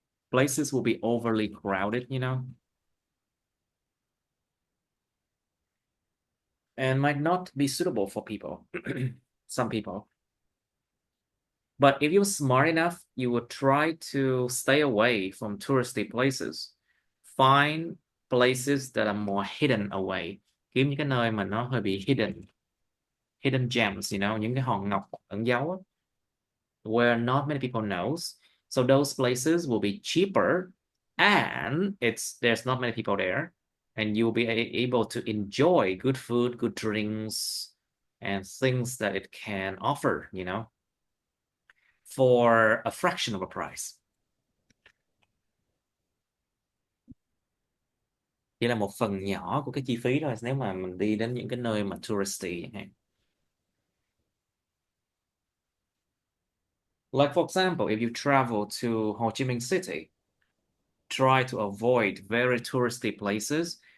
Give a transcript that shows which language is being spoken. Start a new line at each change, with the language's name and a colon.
English: Places will be overly crowded, and might not be suitable for people, some people. But if you're smart enough, you will try to stay away from touristy places. Find places that are more hidden away.
Vietnamese: Kiếm những cái nơi mà nó hơi bị hidden gems, những cái hòn ngọc ẩn giấu
English: where not many people knows. So those places will be cheaper, and there's not many people there, and you'll be able to enjoy good food, good drinks, and things that it can offer, for a fraction of a price.
Vietnamese: Chỉ là một phần nhỏ của cái chi phí thôi nếu mà mình đi đến những cái nơi mà touristy chẳng hạn.
English: Like for example, if you travel to Ho Chi Minh City, try to avoid very touristy places.